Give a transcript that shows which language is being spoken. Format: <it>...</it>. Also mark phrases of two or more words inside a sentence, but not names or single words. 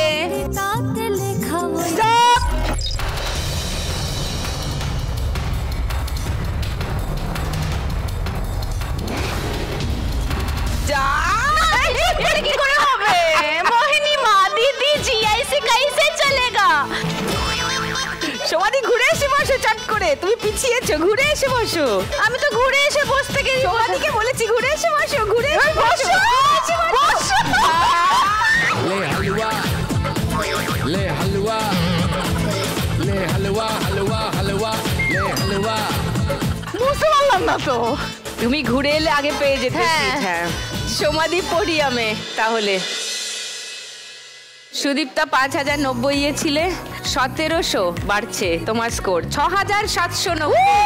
<bn>তাতে লেখা ওই কি করে হবে? মোহিনী মা দিদি জি</bn> <hi>ऐसे कैसे चलेगा?</hi> <bn>সমাধি ঘুরে এসে বসো চট করে, তুমি পিছিয়েছো, ঘুরে এসে বসো। আমি তো ঘুরে এসে বসতে গেছি, সমাধিকে বলেছি ঘুরে এসে বসো, ঘুরে এসে বসো, বসো।</bn> <hi>ले हलवा, ले हलवा, ले हलवा, हलवा, हलवा, ले हलवा।</hi> <bn>বুঝতে পারলাম না তো। তুমি ঘুরে এলে আগে পেয়ে যেতে। হ্যাঁ, সমাধি পোডিয়ামে। তাহলে সুদীপ্তা 5090 ছিলে, 1700 বাড়ছে তোমার স্কোর, 6790।</bn>